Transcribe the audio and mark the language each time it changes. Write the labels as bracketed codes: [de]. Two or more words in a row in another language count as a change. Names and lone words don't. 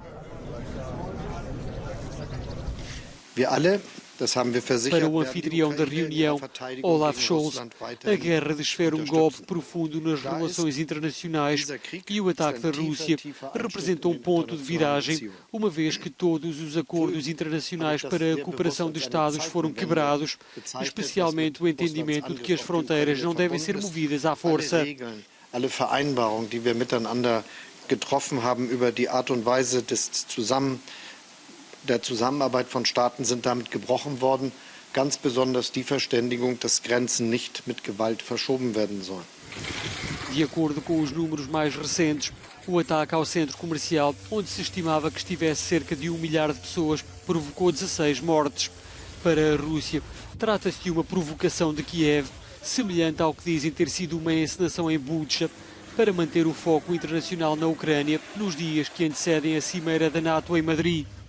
[pt] Para o anfitrião da reunião, Olaf Scholz, a guerra desfere um golpe profundo nas relações internacionais e o ataque da Rússia representou um ponto de viragem, uma vez que todos os acordos internacionais para a cooperação de Estados foram quebrados, especialmente o entendimento de que as fronteiras não devem ser movidas à força. [de] Alle Vereinbarungen, die wir miteinander getroffen haben über die Art und Weise der Zusammenarbeit von Staaten sind damit gebrochen worden, ganz besonders die Verständigung, dass Grenzen nicht mit Gewalt verschoben werden sollen. [pt] De acordo com os números mais recentes, o ataque ao centro comercial, onde se estimava que estivesse cerca de 1 milhar de pessoas, provocou 16 mortes. Para a Rússia, trata-se de uma provocação de Kiev, semelhante ao que dizem ter sido uma encenação em Bucha, para manter o foco internacional na Ucrânia nos dias que antecedem a cimeira da NATO em Madrid.